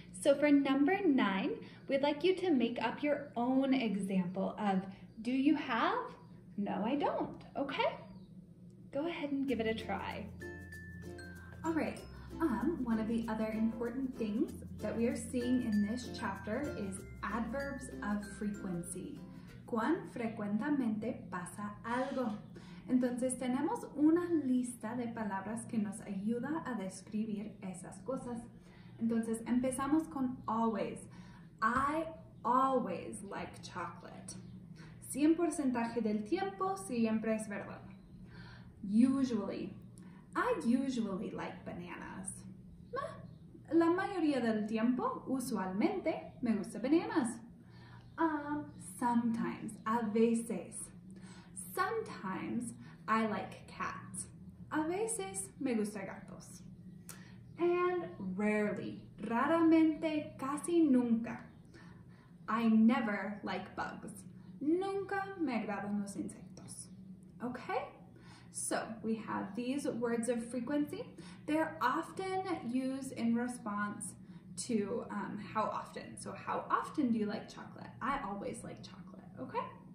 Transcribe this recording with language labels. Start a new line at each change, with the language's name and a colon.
English: So for number 9, we'd like you to make up your own example of, do you have? No, I don't. Okay? Go ahead and give it a try. All right. One of the other important things that we are seeing in this chapter is adverbs of frequency.
Spanish: ¿Cuán frecuentemente pasa algo? Entonces tenemos una lista de palabras que nos ayuda a describir esas cosas. Entonces empezamos con always.
English: I always like chocolate.
Spanish: 100% del tiempo siempre es verdad. Usually.
English: I usually like bananas.
Spanish: La mayoría del tiempo, usualmente, me gusta bananas.
English: Sometimes,
Spanish: a veces.
English: Sometimes, I like cats.
Spanish: A veces, me gusta gatos.
English: And rarely,
Spanish: raramente, casi nunca.
English: I never like bugs.
Spanish: Nunca me agradan los insectos.
English: Okay? So we have these words of frequency. They're often used in response to how often. So how often do you like chocolate? I always like chocolate, okay?